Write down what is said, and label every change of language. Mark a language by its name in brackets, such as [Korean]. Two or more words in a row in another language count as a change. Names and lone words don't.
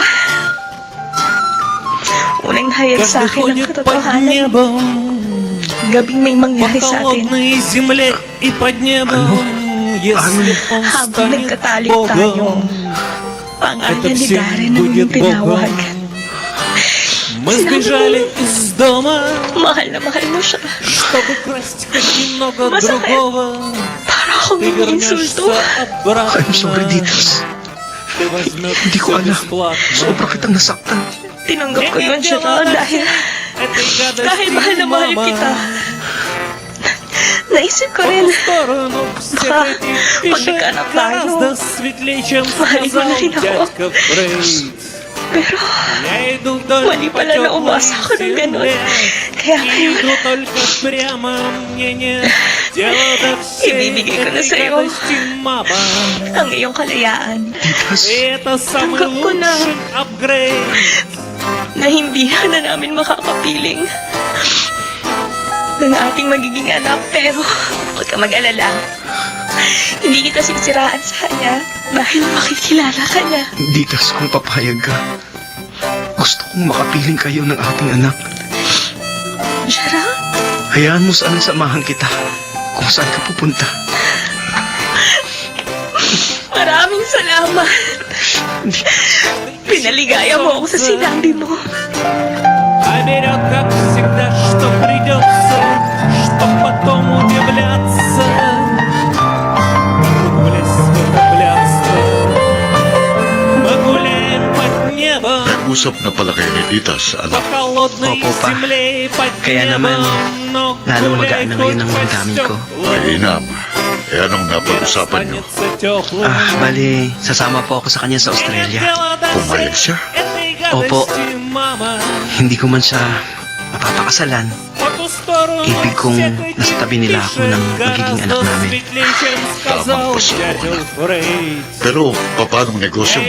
[Filipino] Unang nahayag sa akin ang katotohanan. Gabing may mangyari sa atin. Habang nagkatalik tayo, pangalan ni Darren ang iyong tinawag. [Russian] Мы сбежали из дома, [Filipino] Mahal na mahal mo siya. [Russian] чтобы красть хоть немного [Filipino] Masakit. [Russian] другого. [Filipino] Para akong [Russian] Ты [Filipino] iniinsulto. [Russian] вернешься обратно. [English] I'm sorry, Titas. [Russian] Ты возьмешь [Filipino] Hindi ko [Russian] всё [Filipino] alam. [Russian] бесплатно. [Filipino] Sobra kitang nasaktan. Tinanggap ko yun, Gerald, dahil [Russian] Этой гадости, [Filipino] dahil mahal na mahal [Russian] мама. [Filipino] kita. Naisip ko [Russian] По [Filipino] rin, [Russian] ту сторону всех [Filipino] Baka [Russian] этих [Filipino] pag [Russian] пещер [Filipino] naghanap tayo, [Russian] гораздо светлее, чем [Filipino] mahalin mo [Russian] сказал [Filipino] na rin ako. [Russian] дядька Фрейд. [Filipino] pero [Russian] Я иду вдоль [Filipino] mali pala na [Russian] потёклой [Filipino] umasa ako ng ganun. [Russian] земле. [Filipino] Kaya [Russian] И [Filipino] ngayon, [Russian] иду только прямо, мне нет дела до всей [Filipino] Ibibigay ko na [Russian] этой [Filipino] sa'yo [Russian] гадости, мама. [Filipino] ang iyong kalayaan Titas, [Russian] И это самый [Filipino] Tanggap ko na. [Russian] лучший апгрейд. [Filipino] na hindi na namin makakapiling ng ating magiging anak. Pero huwag ka mag-alala. Hindi kita sisiraan sa kanya dahil makikilala ka niya. Titas, kung papayag ka, gusto kong makapiling kayo ng ating anak. Gerald, Hayaan mo saan samahan kita kung saan ka pupunta. maraming salamat. Pinaligaya mo ako sa sinabi mo. [Russian] А берет, как всегда, что придется, чтоб потом удивляться. Влезть в это блядство. Мы гуляем под небом, [Filipino] Nag-usap na pala kayo ni Ditas, [Russian] по [Filipino] anak. [Russian] холодной [Filipino] Opo, pa. [Russian] земле, под [Filipino] Kaya naman, [Russian] небом. Но [Filipino] lalong [Russian] гуляй [Filipino] magaan na ngayon ang [Russian] хоть [Filipino] damdamin ko. Mainam. Eh, anong napag-usapan niyo? [Russian] останется тёплым. [Filipino] Bali, sasama po ako sa kanya sa Australia. Pumayag siya? Opo. Hindi ko man siya mapapakasalan. ibig kong nasa tabi nila ako ng magiging anak namin. Tamang pasukan. Pero, paano negosyo mo?